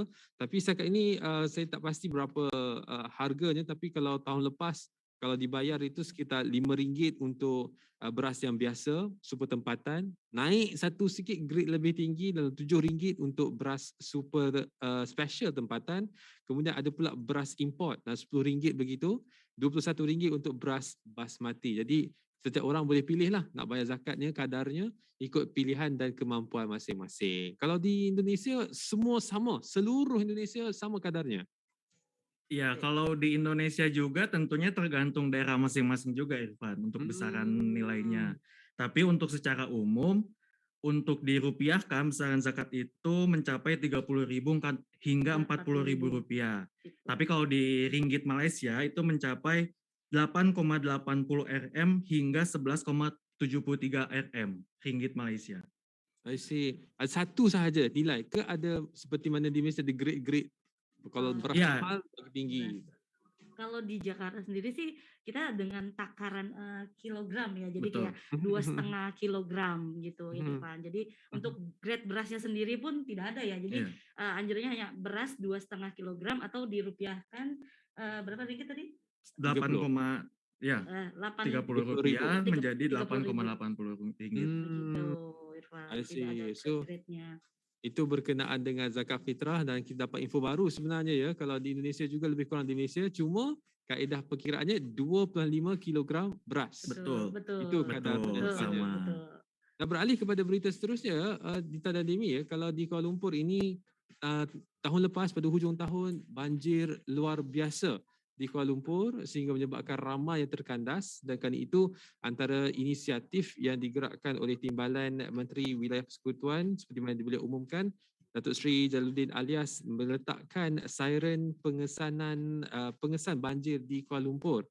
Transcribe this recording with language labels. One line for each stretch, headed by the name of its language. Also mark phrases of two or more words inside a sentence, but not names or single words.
Malay: Tapi setakat ini saya tak pasti berapa harganya, tapi kalau tahun lepas kalau dibayar itu sekitar RM5 untuk beras yang biasa, super tempatan. Naik satu sikit grade lebih tinggi dalam RM7 untuk beras
English: super special
Malay: tempatan. Kemudian ada pula beras import dan RM10 begitu. RM21 untuk beras basmati. Jadi setiap orang boleh pilih lah nak bayar zakatnya, kadarnya ikut pilihan dan kemampuan masing-masing. Kalau di Indonesia semua sama, seluruh Indonesia sama kadarnya.
Indonesian: Ya, kalau di Indonesia juga tentunya tergantung daerah masing-masing juga Irfan untuk besaran nilainya. Tapi untuk secara umum, untuk dirupiahkan besaran zakat itu mencapai 30.000 hingga 40.000 rupiah. Gitu. Tapi kalau di ringgit Malaysia itu mencapai 8,80 RM hingga 11,73 RM ringgit Malaysia.
English: I see.
Malay: Satu sahaja nilai ke ada seperti mana di Malaysia ada grade-grade? Kalau beras
Indonesian: Ya.
Malay: mahal lebih tinggi.
Indonesian: Kalau di Jakarta sendiri sih kita dengan takaran kilogram ya, jadi
Malay: Betul.
Indonesian: kayak 2,5 kilogram gitu ya Irfan. Jadi untuk grade berasnya sendiri pun tidak ada ya, jadi anjurannya hanya beras 2,5 kilogram atau dirupiahkan berapa ringgit tadi?
Malay: 30 rupiah
Indonesian: 30.000
Malay: menjadi 8,80 ringgit.
Indonesian: Begitu Irfan,
English: I
Indonesian: tidak ada
English: see. So,
Indonesian: grade-nya.
Malay: itu berkenaan dengan zakat fitrah dan kita dapat info baru sebenarnya ya. Kalau di Indonesia juga lebih kurang di Malaysia, cuma kaedah perkiraannya 25 kilogram beras.
Indonesian: Betul.
Malay: Itu kadar sama. Dan beralih kepada berita seterusnya, Dita dan Demi ya, kalau di Kuala Lumpur ini tahun lepas pada hujung tahun banjir luar biasa di Kuala Lumpur sehingga menyebabkan ramai yang terkandas, dan kerana itu antara inisiatif yang digerakkan oleh Timbalan Menteri Wilayah Persekutuan seperti mana beliau umumkan, Datuk Seri Jalaluddin Alias meletakkan siren pengesan banjir di Kuala Lumpur.